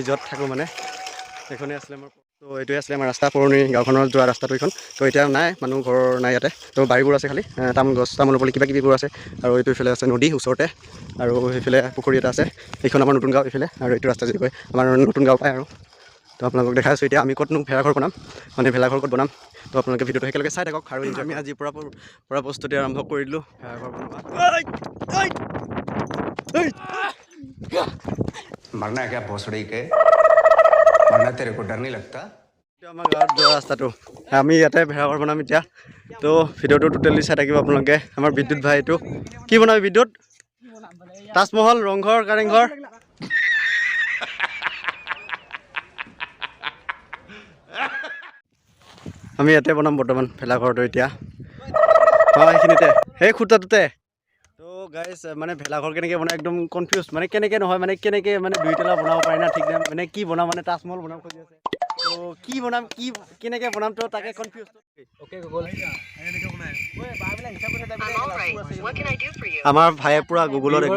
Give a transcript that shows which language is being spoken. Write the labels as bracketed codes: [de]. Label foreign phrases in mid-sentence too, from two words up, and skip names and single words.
[as] য'ত থাকোঁ মানে এইখনেই আছিলে আমাৰ তো এইটোৱে আছিলে আমাৰ ৰাস্তা পুৰণি গাঁওখনৰ যোৱা ৰাস্তাটো এইখন তো এতিয়া নাই মানুহ ঘৰ নাই ইয়াতে তো বাৰীবোৰ আছে খালি তামোল গছ তামোল পুলি কিবা কিবিবোৰ আছে আৰু এইটো এইফালে আছে নদী ওচৰতে আৰু সেইফালে পুখুৰী এটা আছে এইখন আমাৰ নতুন গাঁও এইফালে আৰু এইটো ৰাস্তা যদি কয় আমাৰ নতুন গাঁও পায় আৰু তো আপোনালোকক দেখাই আছোঁ এতিয়া আমি ক'তনো ভেলাঘৰ বনাম মানে ভেলাঘৰ ক'ত বনাম তো আপোনালোকে ভিডিঅ'টো একেলগে চাই থাকক আৰু আমি আজিৰ পৰা প্ৰস্তুতি আৰম্ভ কৰি দিলোঁ ভেলাঘৰ বনোৱা [hi] मरना है क्या भोसड़ी के मरना तेरे को डर नहीं लगता [as] আমাৰ গাঁৱত যোৱা ৰাস্তাটো আমি ইয়াতে ভেড়াঘৰ বনাম এতিয়া তো ভিডিঅ'টো টোটেলি চাই থাকিব আপোনালোকে আমাৰ বিদ্যুৎ ভাই এইটো কি বনাবি বিদ্যুৎ তাজমহল ৰংঘৰ কাৰেংঘৰ আমি ইয়াতে বনাম বৰ্তমান ভেলাঘৰটো এতিয়া সেইখিনিতে সেই খুঁটাটোতে তো গাইজ মানে ভেলাঘৰ কেনেকৈ বনাই একদম কনফিউজ মানে কেনেকৈ নহয় মানে কেনেকৈ মানে দুইতলা বনাব পাৰি না ঠিক নাই মানে কি বনাম মানে তাজমহল বনাম খুজি আছে তো কি বনাম কি কেনেকৈ বনাম তো তাকে কনফিউজ আমাৰ ভাইয়ে পুৰা গুগলত একদম